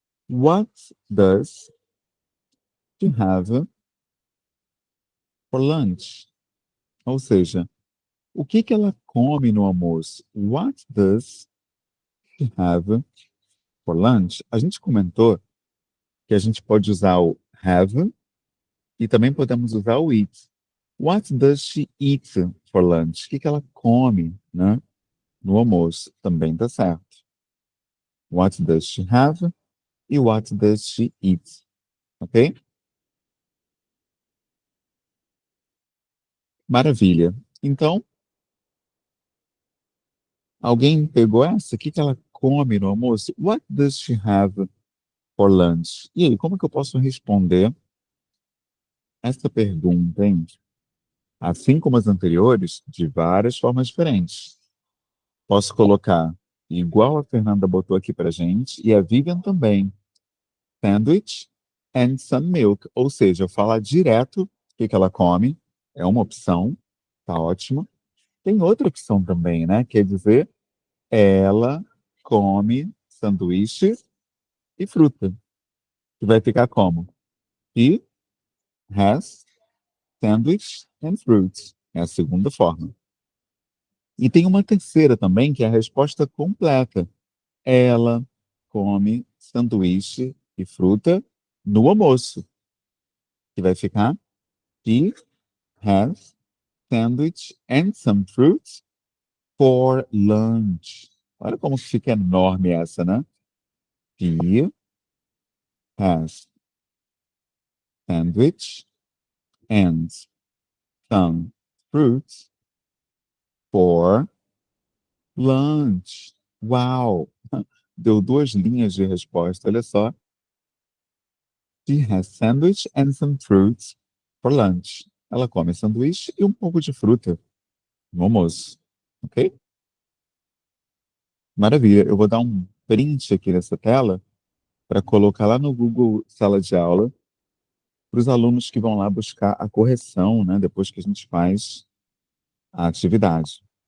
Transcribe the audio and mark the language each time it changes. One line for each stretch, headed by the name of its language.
English: What does she have for lunch?
Portuguese: Ou seja, o que ela come no almoço?
English: What does she have for lunch?
Portuguese: A gente comentou que a gente pode usar o have e também podemos usar o eat.
English: What does she eat for lunch?
Portuguese: O que ela come, né, no almoço? Também tá certo.
English: What does she have e what does she eat?
Portuguese: Ok? Maravilha. Então, alguém pegou essa? O que ela come no almoço?
English: What does she have for lunch?
Portuguese: E aí, como que eu posso responder essa pergunta, hein? Assim como as anteriores, de várias formas diferentes. Posso colocar igual a Fernanda botou aqui pra gente, e a Vivian também. Sandwich and some milk. Ou seja, eu falar direto o que ela come, é uma opção, tá ótimo. Tem outra opção também, né? Quer dizer, ela come sanduíche e fruta. Que vai ficar como?
English: He has sandwich and fruits.
Portuguese: É a segunda forma. E tem uma terceira também, que é a resposta completa. Ela come sanduíche e fruta no almoço.
English: Que vai ficar She has sandwich and some fruits for lunch.
Portuguese: Olha como fica enorme essa, né?
English: She has sandwich and some fruits for lunch.
Portuguese: Uau! Deu duas linhas de resposta, olha só.
English: She has sandwich and some fruits for lunch.
Portuguese: Ela come sanduíche e um pouco de fruta no almoço. Ok? Maravilha. Eu vou dar um print aqui nessa tela para colocar lá no Google Sala de Aula para os alunos que vão lá buscar a correção, né, depois que a gente faz a atividade.